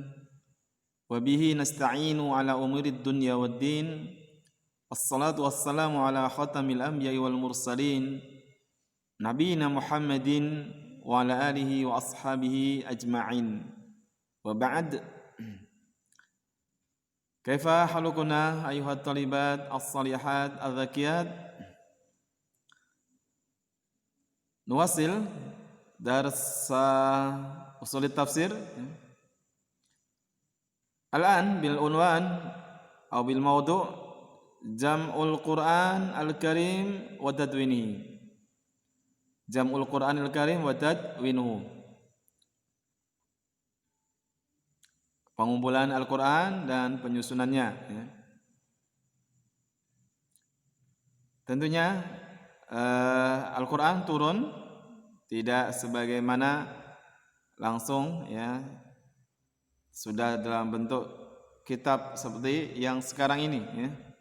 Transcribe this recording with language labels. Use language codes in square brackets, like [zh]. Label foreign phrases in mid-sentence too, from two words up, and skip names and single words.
[ar] وبه نستعين على أمور الدنيا والدين. والصلاة والسلام على خاتم الأنبياء والمرسلين. نبينا محمد وعلى آله وأصحابه أجمعين. وبعد. كيف حالكن أيتها الطالبات الصالحات الزكيات? نواصل درس أصول التفسير الآن بالعنوان atau بالموضوع جمع القرآن الكريم وتدوينه. جمع القرآن الكريم وتدوينه. [id] Pengumpulan Al-Qur'an dan penyusunannya, ya. Tentunya Al-Quran turun tidak sebagaimana langsung, ya, sudah dalam bentuk kitab seperti yang sekarang ini, ya.